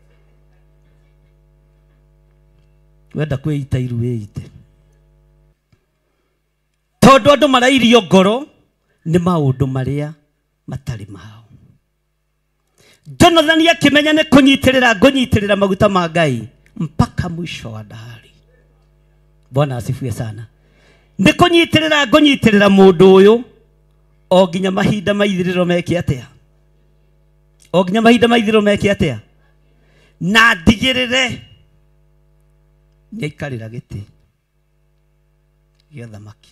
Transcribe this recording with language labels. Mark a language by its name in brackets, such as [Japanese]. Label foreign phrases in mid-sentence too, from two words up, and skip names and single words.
[Kikuyu] Wenda kwĩita iru wĩite. Tondu andu marairio ngoro nĩ maũndũ marĩa matarĩ mao. Jonathan akĩmenya nĩ ngũnyitĩrĩra maguta ma Ngai [Swahili] mpaka mwisho wa dahari. Bwana asifiwe sana. [Kikuyu] Nĩ ngũnyitĩrĩra mũndũ ũyũ o nginya mahinda maithirĩro meke atĩa. O nginya mahinda maithirĩro meke atĩa. Na ndigĩrĩre nĩ aikarĩra gĩtĩ gĩa thamaki.